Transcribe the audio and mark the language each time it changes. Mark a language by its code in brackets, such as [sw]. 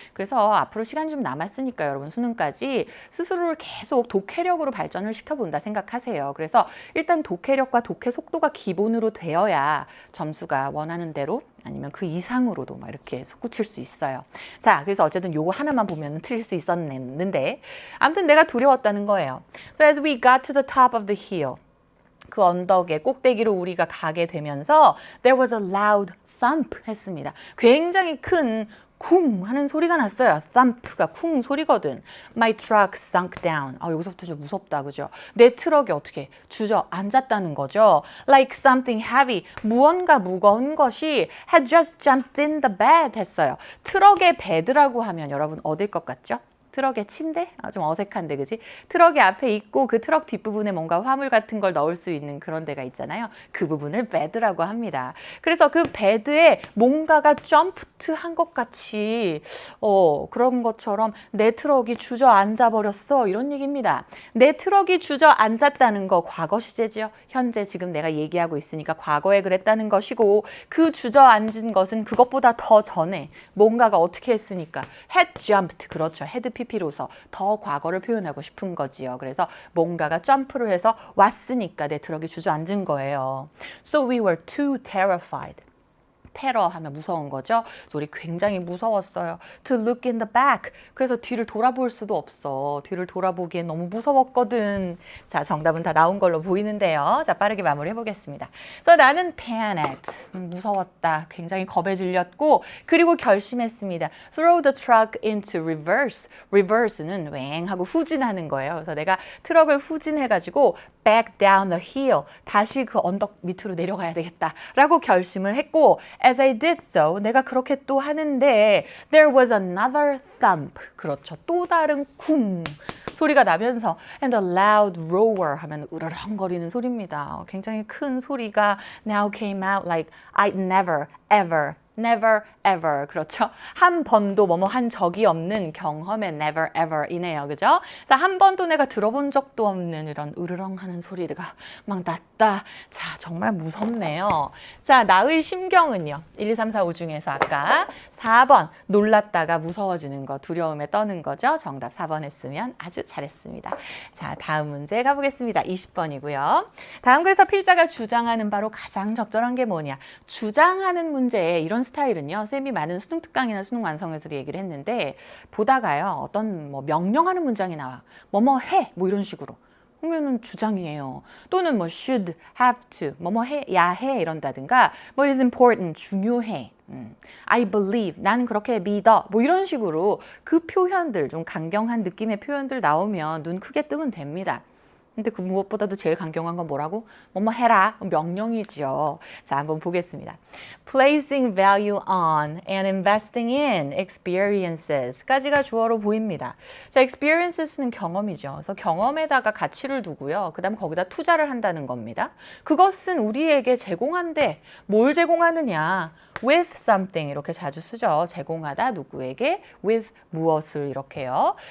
[ko] 그래서 앞으로 시간이 좀 남았으니까 여러분 수능까지 스스로를 계속 독해력으로 발전을 시켜본다 생각하세요. 그래서 일단 독해력과 독해 속도가 기본으로 되어야 점수가 원하는 대로 아니면 그 이상으로도 막 이렇게 솟구칠 수 있어요. 자, 그래서 어쨌든 요거 하나만 보면 틀릴 수 있었는데 아무튼 내가 두려웠다는 거예요. [en] So as we got to the top of the hill, [ko] 그 언덕의 꼭대기로 우리가 가게 되면서 [en] there was a loud thump [ko] 했습니다. 굉장히 큰 쿵 하는 소리가 났어요. thump가 쿵 소리거든. [en] My truck sunk down. [ko] 여기서부터 좀 무섭다, 그죠? 내 트럭이 어떻게 주저앉았다는 거죠. [en] Like something heavy. [ko] 무언가 무거운 것이 [en] had just jumped in the bed [ko] 했어요. 트럭의 bed라고 하면 여러분 어딜 것 같죠? 트럭의 침대? 좀 어색한데, 그지? 트럭이 앞에 있고 그 트럭 뒷부분에 뭔가 화물 같은 걸 넣을 수 있는 그런 데가 있잖아요. 그 부분을 bed라고 합니다. 그래서 그 bed에 뭔가가 점프한 것 같이 그런 것처럼 내 트럭이 주저앉아 버렸어. 이런 얘기입니다. 내 트럭이 주저앉았다는 거 과거 시제죠. 현재 지금 내가 얘기하고 있으니까 과거에 그랬다는 것이고 그 주저앉은 것은 그것보다 더 전에 뭔가가 어떻게 했으니까 had jumped. 그렇죠. had PP로서 더 과거를 표현하고 싶은 거지요. 그래서 뭔가가 점프를 해서 왔으니까 내 트럭이 주저앉은 거예요. [en] So we were too terrified. [ko] 테러 하면 무서운 거죠. 그래서 우리 굉장히 무서웠어요. [en] To look in the back. [ko] 그래서 뒤를 돌아볼 수도 없어. 뒤를 돌아보기엔 너무 무서웠거든. 자, 정답은 다 나온 걸로 보이는데요. 자, 빠르게 마무리해 보겠습니다. 그래서 나는 panicked. 무서웠다. 굉장히 겁에 질렸고 그리고 결심했습니다. [en] Throw the truck into reverse. [ko] reverse는 웽 하고 후진하는 거예요. 그래서 내가 트럭을 후진해가지고 [en] back down the hill. [ko] 다시 그 언덕 밑으로 내려가야 되겠다. 라고 결심을 했고 [en] As I did so, [ko] 내가 그렇게 또 하는데 [en] there was another thump. [ko] 그렇죠. 또 다른 쿵 소리가 나면서 [en] and a loud roar [ko] 하면 으르렁거리는 소리입니다. 굉장히 큰 소리가 [en] now came out like I'd never, ever. [ko] 그렇죠. 한 번도 뭐뭐 한 적이 없는 경험의 never, ever 이네요. 그죠? 자, 한 번도 내가 들어본 적도 없는 이런 으르렁하는 소리가 막 났다. 자, 정말 무섭네요. 자, 나의 심경은요. 1, 2, 3, 4, 5 중에서 아까 4번 놀랐다가 무서워지는 거, 두려움에 떠는 거죠. 정답 4번 했으면 아주 잘했습니다. 자, 다음 문제 가보겠습니다. 20번이고요. 다음 글에서 필자가 주장하는 바로 가장 적절한 게 뭐냐. 주장하는 문제에 이런 스타일은요. 쌤이 많은 수능 특강이나 수능 완성에서 얘기를 했는데 보다가요. 어떤 뭐 명령하는 문장이 나와. 뭐뭐 해. 뭐 이런 식으로. 그러면은 주장이에요. 또는 뭐 should, have to, 뭐뭐 해, 야 해 이런다든가 뭐 [en] it is important, [ko] 중요해. I believe, 나는 그렇게 믿어. 뭐 이런 식으로 그 표현들, 좀 강경한 느낌의 표현들 나오면 눈 크게 뜨면 됩니다. 근데 그 무엇보다도 제일 강경한 건 뭐라고? 뭐뭐 해라. 명령이죠. 자, 한번 보겠습니다. [en] Placing value on and investing in experiences [ko] 까지가 주어로 보입니다. 자, experiences는 경험이죠. 그래서 경험에다가 가치를 두고요. 그 다음 거기다 투자를 한다는 겁니다. 그것은 우리에게 제공한데 뭘 제공하느냐? with something 이렇게 자주 쓰죠. 제공하다 누구에게 with 무엇을 이렇게요.